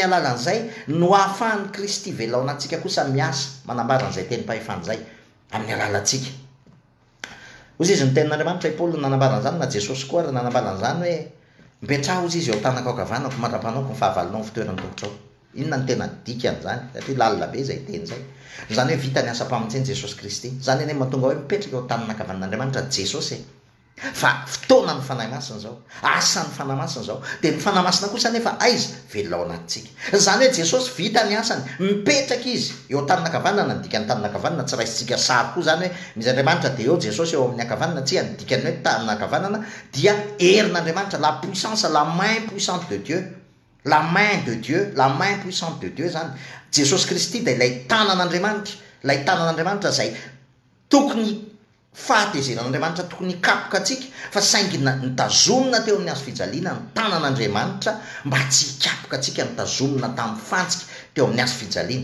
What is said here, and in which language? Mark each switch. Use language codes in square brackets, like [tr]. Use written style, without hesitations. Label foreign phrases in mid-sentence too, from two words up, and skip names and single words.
[mg] alalan'izay no ahafahan'ny Kristy velona ao anatintsika kosa miasa manambara an'izay teny fahefana zay amin'ny alalantsika ozy izy ny tenin'Andriamanitra Paoly nanambara an'izany na Jesosy koa ary nanambara an'izany hoe mipetraha ozy izy eo tanako ankavanako mandra-panao ny fahavalonao ny fitoerany tongotrao inona ny tena dikan'izany satria lalina be zay teny zay zany hoe vita ny asa mpamonjeny Jesosy Kristy zany eny mahatonga hoe mipetraka eo tanana ankavan'Andriamanitra Jesosy fa fotoana ny fanahy masina zao, asan'ny fanahy masina zao. De ny fanahy masina kosa nefa aiza velona ao anatintsika. Zany hoe Jesosy vita ny asany, mipetraka izy eo tanina akavanana. Ny dikany tanina akavanana tsy raisitsika sary koa zany hoe misy Andriamanitra de eo Jesosy eo amin'ny akavanana, tsy ny dikany hoe tanina akavanana dia herin'Andriamanitra, [fr] la puissance, la main puissante de Dieu, la main de Dieu, la main puissante de Dieu zany. [mg] Jesosy Kristy de ilay tanan'Andriamanitra, ilay tanan'Andriamanitra zay tokony fahatezeran'Andriamanitra, tokony hikapoka atsika, fa saingina nitazomina teo amin'ny hazo fijaliana ny tanan'Andriamanitra mba tsy hikapoka atsika, nitazomina tamin'ny fantsika teo amin'ny hazo fijaliana.